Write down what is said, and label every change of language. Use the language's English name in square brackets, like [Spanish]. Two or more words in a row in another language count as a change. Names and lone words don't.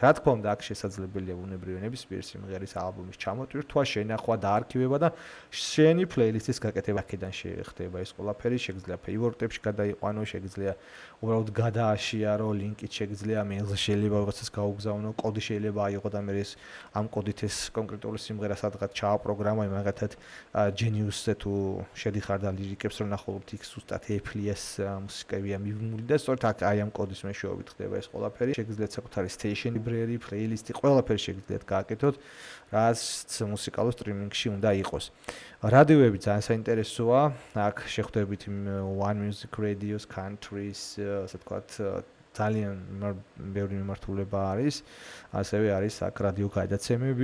[Georgian] Რა თქმა უნდა, აქ შესაძლებელია ბუნებრივი ნებისმიერი სიმღერის ალბომის ჩამოტვირთვა, შენახვა და არქივება და შენი პლეილისტის გაკეთება აქედან შეხდება ეს ყველაფერი, შეგიძლია ფეივორიტებში გადაიყვანო, შეგიძლია უბრალოდ გადააშიარო, ლინკით შეგიძლია მეილზე შეიძლება რაღაცას გაუგზავნო, კოდი შეიძლება აიღო და მე ეს ამ კოდით ეს კონკრეტული სიმღერა სადღაც ჩააპროგრამო, მაგათად Genius-ზე თუ შედიხარ და ლირიკებს რო ნახულობთ, იქ ზუსტად Apple-ის მუსიკებია მიბმული და სწორედ აქ აი ამ კოდის მეშვეობით ხდება ეს ყველაფერი. შეგიძლიათ საკუთარი [English] station library, [Georgian] playlist-ი, ყველაფერი შეგიძლიათ გააკეთოთ, რაც მუსიკალურ სტრიმინგში უნდა იყოს. რადიოები ძალიან საინტერესოა. აქ შეხვდებით One Music Radio-s, Countries, ასე ვთქვათ, ძალიან ბევრი მიმართულება არის. ასევე არის აქ რადიო გადაცემები.